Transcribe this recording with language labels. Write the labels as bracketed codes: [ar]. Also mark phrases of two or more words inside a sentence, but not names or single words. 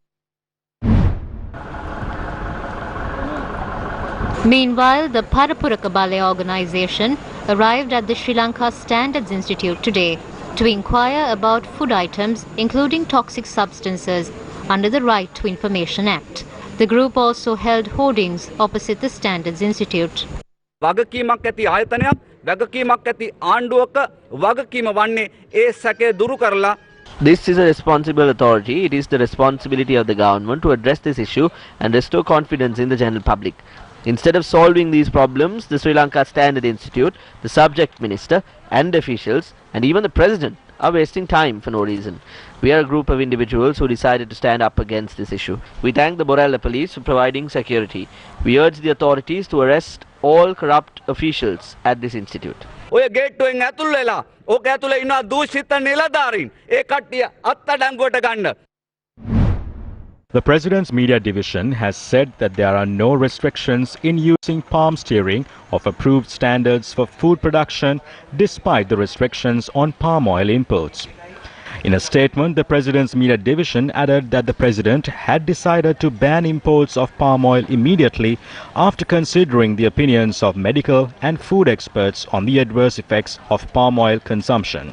[en] Meanwhile, the Parapuraka Balaya organization arrived at the Sri Lanka Standards Institute today to inquire about food items including toxic substances under the Right to Information Act. The group also held hoardings opposite the Standards Institute. [si] වගකීමක් ඇති ආයතනයක් වගකීමක් ඇති ආණ්ඩුවක වගකීම වන්නේ ඒ සැකය දුරු කරලා. [en] This is a responsible authority. It is the responsibility of the government to address this issue and restore confidence in the general public. Instead of solving these problems, the Sri Lanka Standard Institute, the subject minister and officials and even the president are wasting time for no reason. We are a group of individuals who decided to stand up against this issue. We thank the Borella police for providing security. We urge the authorities to arrest all corrupt officials at this institute. [si] ඔය ගේට්ටුවෙන් ඇතුල් වෙලා ඕක ඇතුලේ ඉන්න දූෂිත නිලධාරීන් ඒ කට්ටිය අත්අඩංගුවට ගන්න. [en] The President's Media Division has said that there are no restrictions in using palm steering of approved standards for food production despite the restrictions on palm oil imports. In a statement, the President's Media Division added that the President had decided to ban imports of palm oil immediately after considering the opinions of medical and food experts on the adverse effects of palm oil consumption.